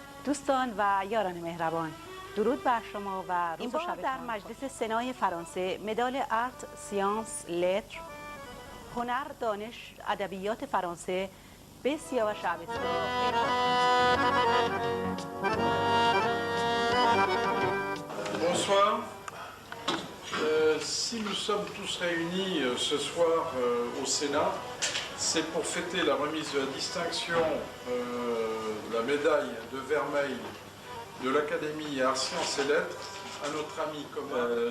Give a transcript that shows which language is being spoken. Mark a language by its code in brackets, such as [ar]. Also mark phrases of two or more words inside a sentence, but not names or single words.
[fa] دوستان و یاران مهربان، درود بر شما و روز و شبتان. در مجلس سنای فرانسه مدال آرت، سیانس، لتر، هنر، دانش، ادبیات فرانسه به سیاوش عبستان. [fr] Bonsoir. Si nous sommes tous réunis ce soir au Sénat, c'est pour fêter la remise de la distinction de la médaille de vermeil de l'Académie Arts, Sciences et Lettres à notre ami commun.